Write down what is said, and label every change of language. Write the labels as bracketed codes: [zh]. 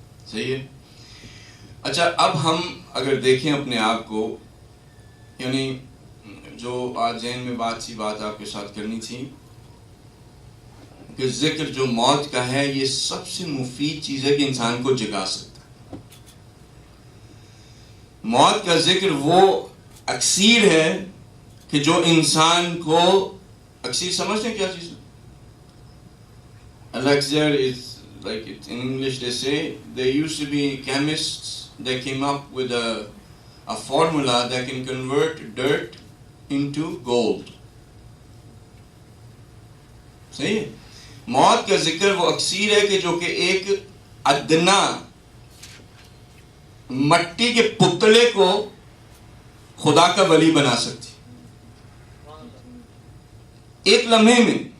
[ur] صحیح ہے. اچھا اب ہم اگر دیکھیں اپنے آپ کو، یعنی جو آج ذہن میں بات آپ کے ساتھ کرنی تھی کہ ذکر جو موت کا ہے یہ سب سے مفید چیز ہے کہ انسان کو جگا سکتا ہے. موت کا ذکر وہ اکسیر ہے کہ جو انسان کو، اکسیر سمجھتے ہیں کیا چیز ہے؟ [en] Elixir is like it, in English they say, there used to be chemists, they came up with a formula that can convert dirt into gold. [ur] صحیح ہے. موت کا ذکر وہ اکسیر ہے کہ جو کہ ایک ادنا مٹی کے پتلے کو خدا کا ولی بنا سکتی ایک لمحے میں.